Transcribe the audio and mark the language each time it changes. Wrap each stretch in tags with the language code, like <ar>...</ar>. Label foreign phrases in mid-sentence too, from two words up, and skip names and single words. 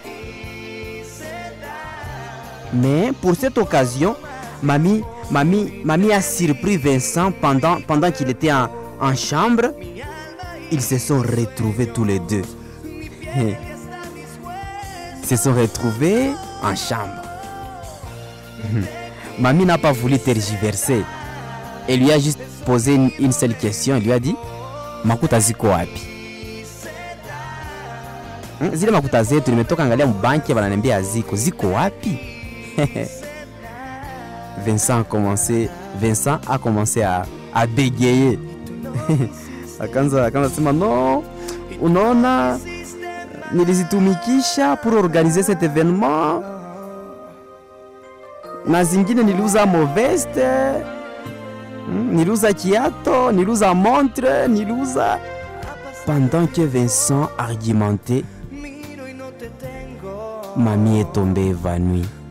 <fr>Mais pour cette occasion, mamie a surpris Vincent pendant qu'il était en chambre. Ils se sont retrouvés tous les deux. Ils se sont retrouvés en chambre. Mamie n'a pas voulu tergiverser. Elle lui a juste posé une seule question. Elle lui a dit,</fr> <sw>Makuta ziko wapi? Zile makuta zetu nimetoka angalia mbanki wananiambia ziko wapi?</sw> <fr>Vincent a commencé à bégayer.</fr> <sw>Akaanza sema no, unaona nilizitumikisha</sw> <fr>pour organiser cet événement.</fr> <sw>Na zingine niliuza moveste, niliuza kiato, niliuza montre, niliuza.</sw> <fr>Pendant que Vincent argumentait, mamie est tombée évanouie.</fr>